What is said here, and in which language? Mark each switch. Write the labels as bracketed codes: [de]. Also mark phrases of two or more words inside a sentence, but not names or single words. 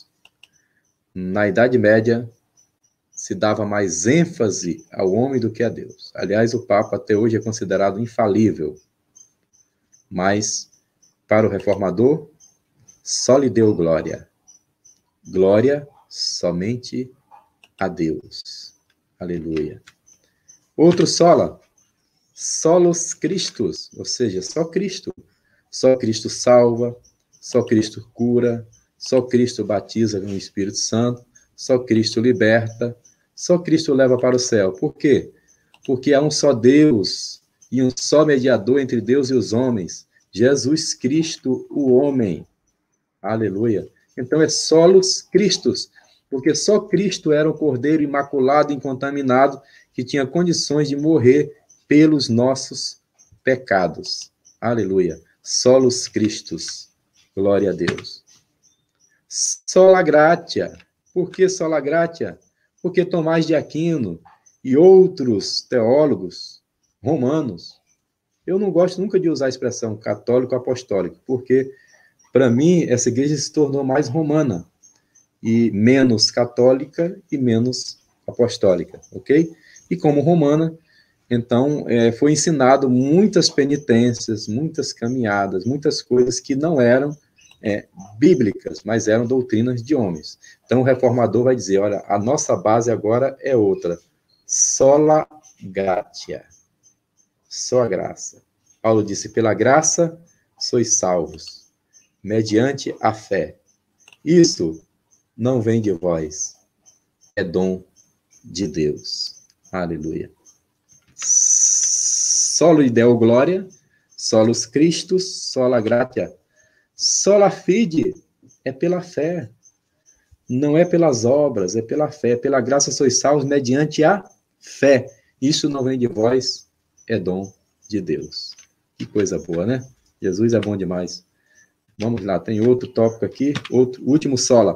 [pt] Na Idade Média, se dava mais ênfase ao homem do que a Deus. Aliás, o Papa até hoje é considerado infalível. Mas, para o reformador, só lhe deu glória. Glória somente a Deus. Aleluia. Outro [la] sola, solos Christus, [pt] ou seja, só Cristo. Só Cristo salva, só Cristo cura, só Cristo batiza com o Espírito Santo, só Cristo liberta, só Cristo leva para o céu. Por quê? Porque há um só Deus e um só mediador entre Deus e os homens, Jesus Cristo, o homem. Aleluia. Então é [la] solos Christus, [pt] porque só Cristo era o Cordeiro imaculado, incontaminado, que tinha condições de morrer pelos nossos pecados. Aleluia. [la] Solos Christus. [pt] Glória a Deus. [la] Sola gratia. [pt] Por que [la] sola gratia? [pt] Porque Tomás de Aquino e outros teólogos romanos, eu não gosto nunca de usar a expressão católico apostólico, porque, para mim, essa igreja se tornou mais romana, e menos católica e menos apostólica, ok? E como romana, então, foi ensinado muitas penitências, muitas caminhadas, muitas coisas que não eram bíblicas, mas eram doutrinas de homens. Então, o reformador vai dizer, olha, a nossa base agora é outra. [la] Sola gratia. [pt] Só a graça. Paulo disse, pela graça sois salvos, mediante a fé. Isso não vem de vós, é dom de Deus. Aleluia. [la] Solo Deo Glória, solus Christus, sola gratia. Sola fide [pt] é pela fé. Não é pelas obras, é pela fé. Pela graça sois salvos mediante a fé. Isso não vem de vós, é dom de Deus. Que coisa boa, né? Jesus é bom demais. Vamos lá, tem outro tópico aqui, último sola.